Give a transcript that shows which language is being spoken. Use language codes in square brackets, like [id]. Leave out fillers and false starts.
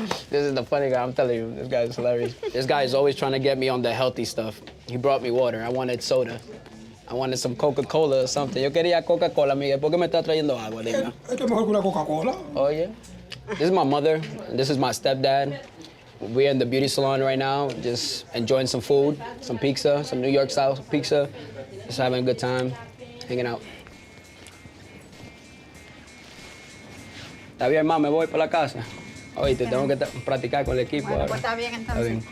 [en] This is the funny guy, I'm telling you, this guy is hilarious. This guy is always trying to get me on the healthy stuff. He brought me water, I wanted soda. I wanted some Coca-Cola or something. [es] Yo quería Coca-Cola, Miguel. ¿Por qué me está trayendo agua? Dime. Esto es mejor que una Coca-Cola. [en] Oh, yeah? This is my mother, and this is my stepdad. We're in the beauty salon right now, just enjoying some food, some pizza, some New York style pizza. Just having a good time, hanging out. [es] Está bien, ma, me voy para la casa. Oíste, tengo que practicar con el equipo. Bueno, pues está bien entonces.